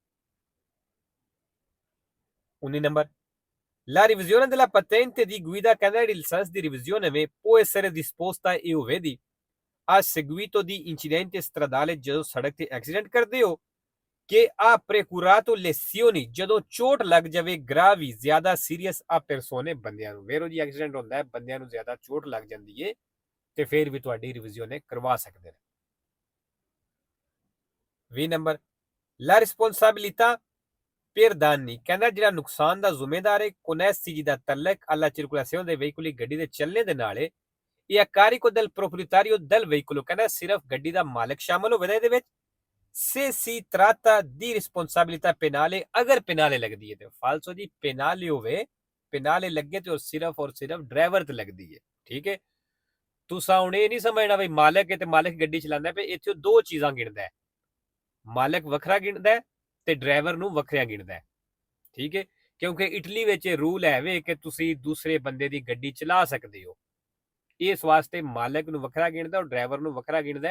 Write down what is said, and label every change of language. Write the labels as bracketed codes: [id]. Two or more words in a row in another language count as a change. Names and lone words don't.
[pa] 19 ਨੰਬਰ, [it] la revisione della patente di guida, [pa] ਕਹਿੰਦਾ ਜਿਹੜੀ ਲਾਇਸੈਂਸ ਦੀ ਰਿਵੀਜ਼ਨ ਹੈ [it] può essere disposta, [pa] ਇਹ ਹੋਵੇ ਦੀ [it] a seguito di incidente stradale, [pa] ਜਦੋਂ ਸੜਕ ਤੇ ਐਕਸੀਡੈਂਟ ਕਰਦੇ ਹੋ, ਕਿ [it] a precurato lesioni, [pa] ਜਦੋਂ ਚੋਟ ਲੱਗ ਜਾਵੇ gravi, ਜ਼ਿਆਦਾ ਸੀਰੀਅਸ [it] a persone, [pa] ਬੰਦਿਆਂ ਨੂੰ ਵੇਰੋ ਜੀ ਐਕਸੀਡੈਂਟ ਹੁੰਦਾ ਹੈ, ਬੰਦਿਆਂ ਨੂੰ ਜ਼ਿਆਦਾ ਚੋਟ ਲੱਗ ਜਾਂਦੀ ਹੈ ਤੇ ਫਿਰ ਵੀ ਤੁਹਾਡੀ ਰਿਵੀਜ਼ਨ ਕਰਵਾ ਸਕਦੇ ਨੇ। 20 ਨੰਬਰ, [it] la responsabilità per danni, [pa] ਕਹਿੰਦਾ ਜਿਹੜਾ ਨੁਕਸਾਨ ਦਾ ਜ਼ਿੰਮੇਦਾਰ ਹੈ connessi, ਜਿਹਦਾ ਤਲਕ [it] alla circolazione dei veicoli, [pa] ਗੱਡੀ ਦੇ ਚੱਲਣੇ ਦੇ ਨਾਲ ਹੈ, ਇਹ [it] a carico del proprietario del veicolo, [pa] ਕਹਿੰਦਾ ਸਿਰਫ ਗੱਡੀ ਦਾ ਮਾਲਕ ਸ਼ਾਮਲ ਹੋਵੇਗਾ ਇਹਦੇ ਵਿੱਚ [it] se si tratta di responsabilità penale, [pa] ਅਗਰ penale ਲੱਗਦੀ ਹੈ ਤੇ ਫਾਲਸੋ ਜੀ, penale ਹੋਵੇ, penale ਲੱਗੇ ਤੇ ਸਿਰਫ ਔਰ ਸਿਰਫ ਡਰਾਈਵਰ ਤੇ ਲੱਗਦੀ ਹੈ, ਠੀਕ ਹੈ। ਤੁਸੀਂ ਹੁਣ ਇਹ ਨਹੀਂ ਸਮਝਣਾ ਵੀ ਮਾਲਕ ਹੈ ਤੇ ਮਾਲਕ ਗੱਡੀ ਚਲਾਉਂਦਾ ਪਏ, ਇੱਥੇ ਦੋ ਚੀਜ਼ਾਂ ਗਿਣਦਾ ਹੈ, ਮਾਲਕ ਵੱਖਰਾ ਗਿਣਦਾ ਤੇ ਡਰਾਈਵਰ ਨੂੰ ਵੱਖਰਾ ਗਿਣਦਾ, ਠੀਕ ਹੈ, ਕਿਉਂਕਿ ਇਟਲੀ ਵਿੱਚ ਰੂਲ ਹੈ ਵੇ ਕਿ ਤੁਸੀਂ ਦੂਸਰੇ ਬੰਦੇ ਦੀ ਗੱਡੀ ਚਲਾ ਸਕਦੇ ਹੋ, ਇਸ ਵਾਸਤੇ ਮਾਲਕ ਨੂੰ ਵੱਖਰਾ ਗਿਣਦਾ ਔਰ ਡਰਾਈਵਰ ਨੂੰ ਵੱਖਰਾ ਗਿਣਦਾ।